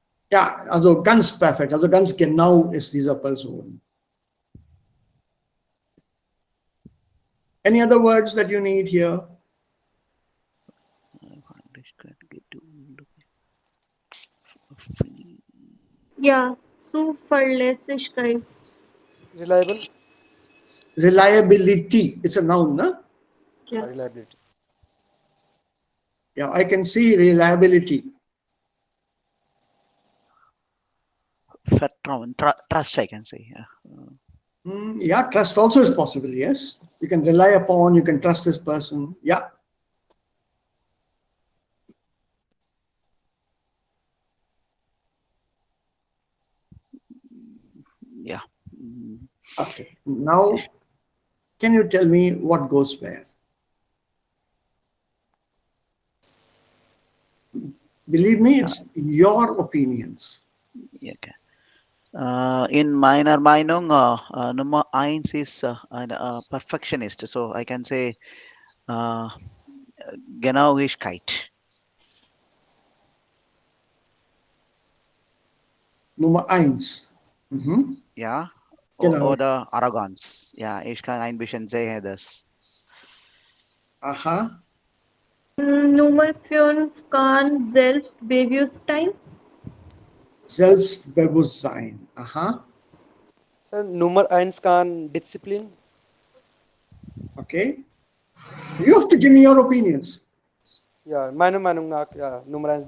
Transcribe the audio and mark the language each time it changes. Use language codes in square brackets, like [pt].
[de] Ja, also ganz perfekt, also ganz genau ist dieser Person. [en] Any other words that you need here? [de] Ja, Zuverlässigkeit. [en] Reliable. Reliability. It's a noun, no? [de] Ja. [en] Reliability. Yeah, I can see reliability. Trust, I can say. Yeah. Yeah, trust also is possible, yes. You can rely upon, you can trust this person. Yeah. Yeah. Okay. Now, can you tell me what goes where? Believe me, it's your opinions. Okay. [de] In meiner Meinung, Nummer 1 ist ein Perfectionist. [en] So I can say Genauigkeit. [de] Nummer 1. Mhm. Ja. Genau. Oder Arroganz. Ja, ich kann ein bisschen sehen das. Aha. Nummer 5 kann Selbstbewusstsein. Selbstbewusstsein. Aha. Sir, Nummer 1 kann Disziplin. [en] Okay. You have to give me your opinions. [de] Ja, meiner Meinung nach, ja, Nummer 1